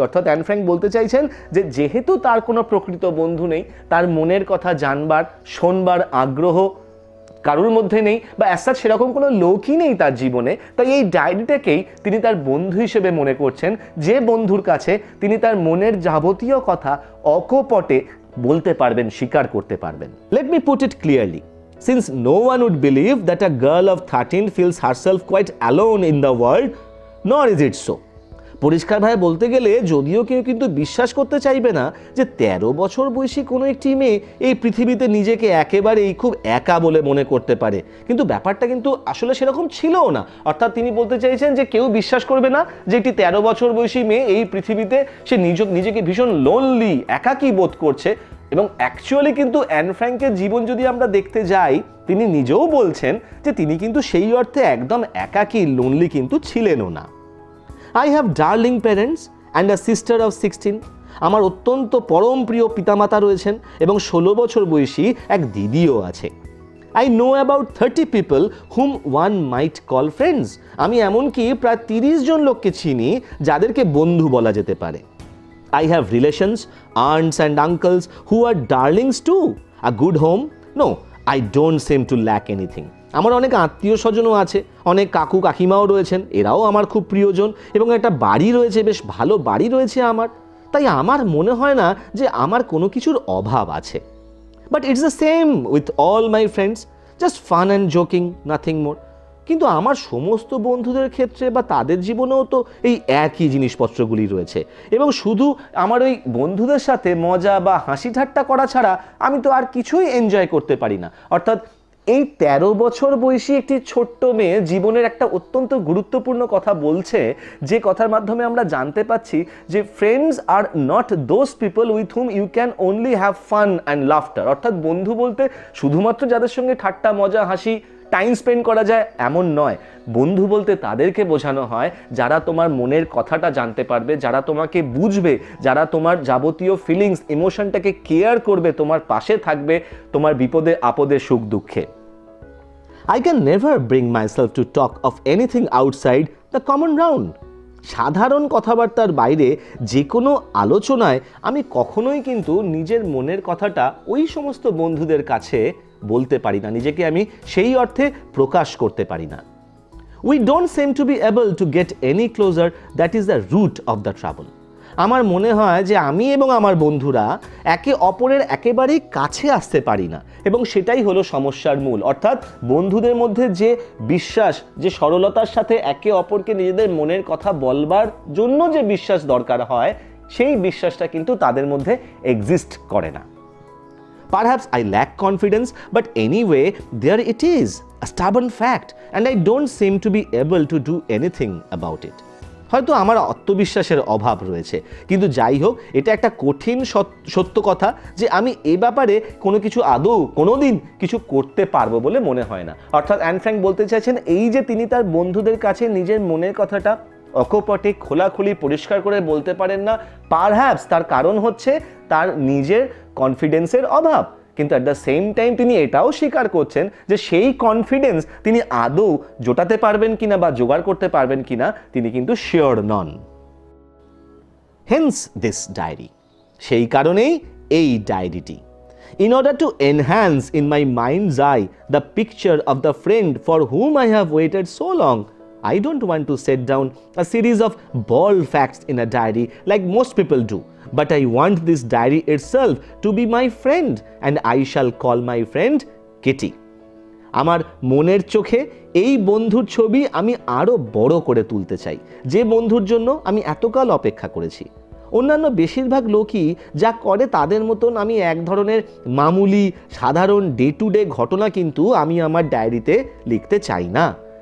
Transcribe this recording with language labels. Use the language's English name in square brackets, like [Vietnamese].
[Bangla] অর্থাৎ an Frank বলতে চাইছেন যে যেহেতু তার কোনো প্রকৃত বন্ধু নেই, তার মনের কথা জানবার, শোনবার আগ্রহ কারোর মধ্যে নেই, বা অ্যাজ সেরকম কোনো লোকই নেই তার জীবনে, তাই এই ডায়েরিটাকেই তিনি তার বন্ধু হিসেবে মনে করছেন, যে বন্ধুর কাছে তিনি তার মনের যাবতীয় কথা অকপটে বলতে পারবেন, স্বীকার করতে পারবেন। Let me put it clearly, [English] since no one would believe that a girl of 13 feels herself quite alone in the world, nor is it so. [Bangla] পরিষ্কারভাবে বলতে গেলে যদিও কেউ কিন্তু বিশ্বাস করতে চাইবে না যে 13 বছর বয়সী কোনো একটি মেয়ে এই পৃথিবীতে নিজেকে একেবারেই খুব একা বলে মনে করতে পারে, কিন্তু ব্যাপারটা কিন্তু আসলে সেরকম ছিলও না। অর্থাৎ তিনি বলতে চাইছেন যে কেউ বিশ্বাস করবে না যে একটি 13 বছর বয়সী মেয়ে এই পৃথিবীতে সে নিজেকে ভীষণ লোনলি, একাকী বোধ করছে। এবং অ্যাকচুয়ালি কিন্তু অ্যান ফ্র্যাঙ্কের জীবন যদি আমরা দেখতে যাই, তিনি নিজেও বলছেন যে তিনি কিন্তু সেই অর্থে একদম একাকী, লোনলি কিন্তু ছিলেনও না। [English] I have darling parents and a sister of 16. [Bangla] আমার অত্যন্ত পরম প্রিয় পিতামাতা রয়েছেন এবং 16 বছর বয়সী এক দিদিও আছে। [English] I know about 30 people whom one might call friends. [Bangla] আমি এমনকি প্রায় 30 জন লোককে চিনি যাদেরকে বন্ধু বলা যেতে পারে। [English] I have relations, aunts and uncles who are darlings too. A good home? No, I don't seem to lack anything. [Bangla] আমার অনেক আত্মীয় স্বজনও আছে, অনেক কাকু কাকিমাও রয়েছেন, এরাও আমার খুব প্রিয়জন, এবং একটা বাড়ি রয়েছে, বেশ ভালো বাড়ি রয়েছে আমার। তাই আমার মনে হয় না যে আমার কোনো কিছুর অভাব আছে। [English] But it's the same with all my friends, just fun and joking, nothing more. [Bangla] কিন্তু আমার সমস্ত বন্ধুদের ক্ষেত্রে বা তাদের জীবনেও তো এই একই জিনিসপত্রগুলি রয়েছে, এবং শুধু আমার ওই বন্ধুদের সাথে মজা বা হাসি ঠাট্টা করা ছাড়া আমি তো আর কিছুই এনজয় করতে পারি না। অর্থাৎ এই 13 বছর বয়সী একটি ছোট্ট মেয়ে জীবনের একটা অত্যন্ত গুরুত্বপূর্ণ কথা বলছে, যে কথার মাধ্যমে আমরা জানতে পাচ্ছি যে [English] Friends are not those people with whom you can only have fun and laughter. [Bangla] অর্থাৎ বন্ধু বলতে শুধুমাত্র যাদের সঙ্গে ঠাট্টা মজা হাসি টাইম স্পেন্ড করা যায় এমন নয়। বন্ধু বলতে তাদেরকে বোঝানো হয় যারা তোমার মনের কথাটা জানতে পারবে, যারা তোমাকে বুঝবে, যারা তোমার যাবতীয় ফিলিংস ইমোশনটাকে কেয়ার করবে, তোমার পাশে থাকবে তোমার বিপদে আপদে সুখ দুঃখে। [English] I can never bring myself to talk of anything outside the common round. [Bangla] সাধারণ কথাবার্তার বাইরে যে কোনো আলোচনায় আমি কখনোই কিন্তু নিজের মনের কথাটা ওই সমস্ত বন্ধুদের কাছে বলতে পারি না, নিজেকে আমি সেই অর্থে প্রকাশ করতে পারি না। [English] We don't seem to be able to get any closer, that is the root of the trouble. [Bangla] আমার মনে হয় যে আমি এবং আমার বন্ধুরা একে অপরের একেবারেই কাছে আসতে পারি না, এবং সেটাই হলো সমস্যার মূল। অর্থাৎ বন্ধুদের মধ্যে যে বিশ্বাস, যে সরলতার সাথে একে অপরকে নিজেদের মনের কথা বলবার জন্য যে বিশ্বাস দরকার হয়, সেই বিশ্বাসটা কিন্তু তাদের মধ্যে এক্সিস্ট করে না। [English] Perhaps I lack confidence, but anyway, there it is, a stubborn fact, and I don't seem to be able to do anything about it. [Bangla] হয়তো আমার আত্মবিশ্বাসের অভাব রয়েছে, কিন্তু যাই হোক, এটা একটা কঠিন সত্য কথা যে আমি এ ব্যাপারে কোনো কিছু আদৌ কোনোদিন কিছু করতে পারবো বলে মনে হয় না। অর্থাৎ অ্যান ফ্র্যাঙ্ক বলতে চাইছেন এই যে তিনি তার বন্ধুদের কাছে নিজের মনের কথাটা অকপটে খোলাখুলি পরিষ্কার করে বলতে পারেন না, পারহ্যাপস তার কারণ হচ্ছে তার নিজের কনফিডেন্সের অভাব। কিন্তু [English] at the same time [Bangla] তিনি এটাও স্বীকার করছেন যে সেই কনফিডেন্স তিনি আদৌ জোটাতে পারবেন কিনা বা জোগাড় করতে পারবেন কিনা তিনি কিন্তু sure non. [English] hence this diary, [Bangla] সেই কারণেই এই ডায়েরিটি। [English] In order to enhance in my mind's eye the picture of the friend for whom I have waited so long, I don't want to set down a series of bald facts in a diary like most people do, but I want this diary itself to be my friend, and I shall call my friend Kitty. [Bangla] আমার মনের চোখে এই বন্ধুর ছবি আমি আরো বড় করে তুলতে চাই, যে বন্ধুর জন্য আমি এতকাল অপেক্ষা করেছি। অন্যান্য বেশিরভাগ লোকই যা করে তাদের মতন আমি এক ধরনের মামুলি সাধারণ ডে টু ডে ঘটনা কিন্তু আমি আমার ডায়েরিতে লিখতে চাই না।